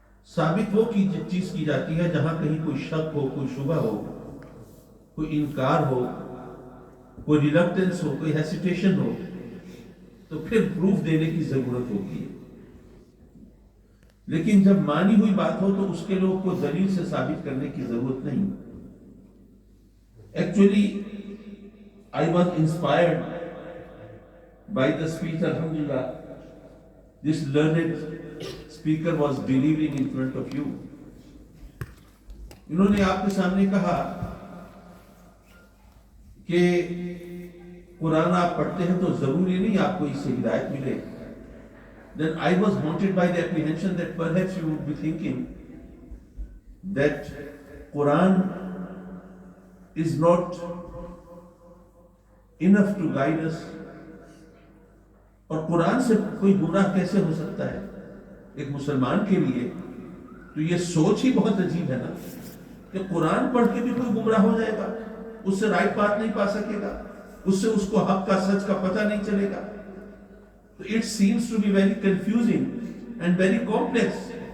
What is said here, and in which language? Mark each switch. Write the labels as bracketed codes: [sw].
[ur] ثابت وہ چیز کی جاتی ہے جہاں کہیں کوئی شک ہو، کوئی شبہ ہو، کوئی انکار ہو، کوئی ریلکٹنس ہو، کوئی ہیسیٹیشن ہو، تو پھر پروف دینے کی ضرورت ہوتی ہے. لیکن جب مانی ہوئی بات ہو تو اس کے لوگ کو دلیل سے ثابت کرنے کی ضرورت نہیں. [en] Actually I was inspired by the speech. Alhamdulillah, this learned speaker was delivering in front of you. [ur] انہوں نے آپ کے سامنے کہا کہ قرآن آپ پڑھتے ہیں تو ضروری نہیں آپ کو اس سے ہدایت ملے. [en] Then I was haunted by the apprehension that perhaps you would be thinking that Quran is not enough to guide us. [ur] اور قرآن سے کوئی گمراہ کیسے ہو سکتا ہے؟ ایک مسلمان کے لیے تو یہ سوچ ہی بہت عجیب ہے نا کہ قرآن پڑھ کے بھی کوئی گمراہ ہو جائے گا, اس سے رائٹ بات نہیں پا سکے گا, اس سے اس کو حق کا سچ کا پتہ نہیں چلے گا. [en] تو it seems to be very confusing and very complex.